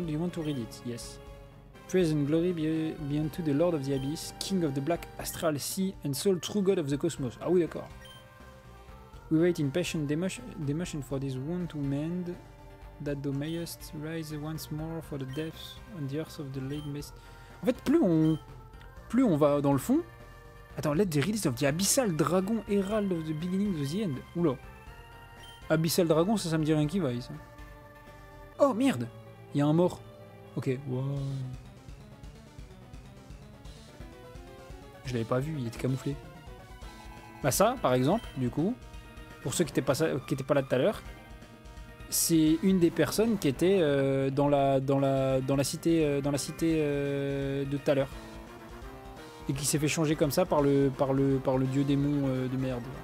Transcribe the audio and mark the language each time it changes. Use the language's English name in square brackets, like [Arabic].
[English] Do you want to read it? Yes. Praise and glory be unto the Lord of the Abyss, King of the Black Astral Sea, and sole true God of the Cosmos. [French] Ah oui, d'accord. [English] We wait in patient demotion for this wound to mend, that thou mayest rise once more for the depths on the earth of the late mist. [French] En fait, plus on va dans le fond... [English] Attends, let the release of the Abyssal Dragon Herald of the beginning of the end. [French] Oula. Abyssal Dragon, ça me dit rien qui vaille, ça. Oh, merde! Il y a un mort. [English] Ok, wow. [French] Je l'avais pas vu, il était camouflé. Bah ça, par exemple, du coup, pour ceux qui étaient pas là tout à l'heure, c'est une des personnes qui était dans la cité de tout à l'heure et qui s'est fait changer comme ça par le dieu démon de merde.